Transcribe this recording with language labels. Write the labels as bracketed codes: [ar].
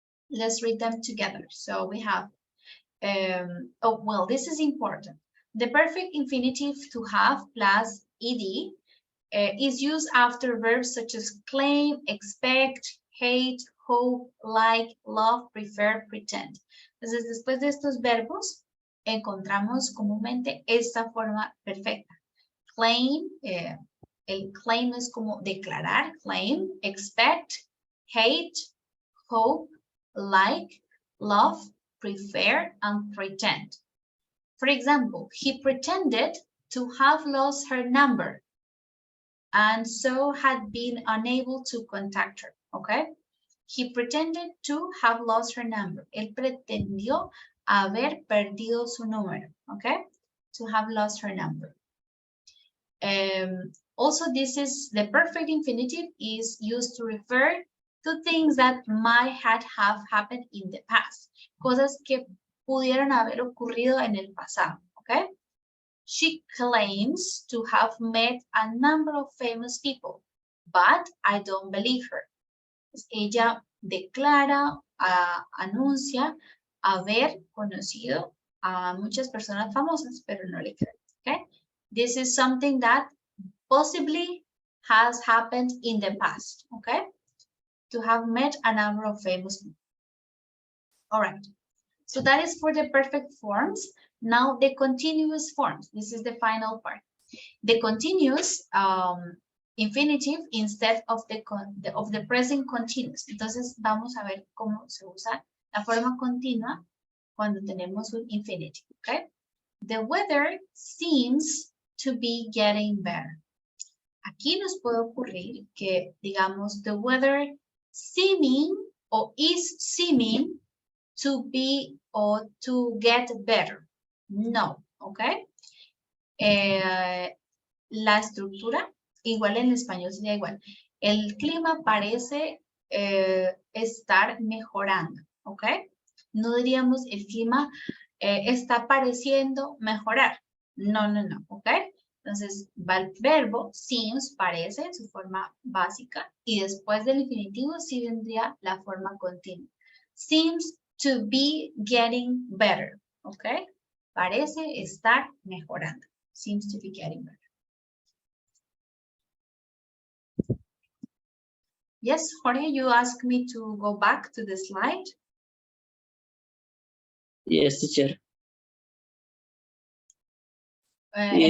[en] Let's read them together. So we have, oh, well, this is important. The perfect infinitive to have plus ed is used after verbs such as claim, expect, hate, hope, like, love, prefer, pretend. [es] Entonces, después de estos verbos, encontramos comúnmente esta forma perfecta. [en] Claim, el claim [es] es como declarar, [en] claim, expect, hate, hope, like, love, prefer, and pretend. For example, he pretended to have lost her number and so had been unable to contact her, okay? He pretended to have lost her number. [es] Él pretendió haber perdido su número, okay? [en] To have lost her number. Also, this is the perfect infinitive is used to refer to things that might have happened in the past. [es] Cosas que pudieron haber ocurrido en el pasado, okay? [en] She claims to have met a number of famous people, but I don't believe her. [es] Ella declara, anuncia haber conocido a muchas personas famosas, pero no le creo, okay? [en] This is something that possibly has happened in the past, okay? To have met a number of famous people. All right, so that is for the perfect forms. Now the continuous forms, this is the final part. The continuous infinitive instead of the present continuous. [es] Entonces vamos a ver cómo se usa la forma continua cuando tenemos un infinitive, okay? [en] The weather seems to be getting better. [es] Aquí nos puede ocurrir que digamos [en] the weather seeming [es] o [en] is seeming to be or to get better. [es] No, okay? La estructura, igual en español sería igual. El clima parece estar mejorando, ¿ok? No diríamos el clima está pareciendo mejorar. No, no, no, ¿ok? Entonces va el verbo seems, parece, en su forma básica, y después del infinitivo sí vendría la forma continua. [en] Seems to be getting better, ¿ok? [es] Parece estar mejorando. [en] Seems to be getting better. Yes, Jorge, you asked me to go back to the slide. Yes, teacher. Any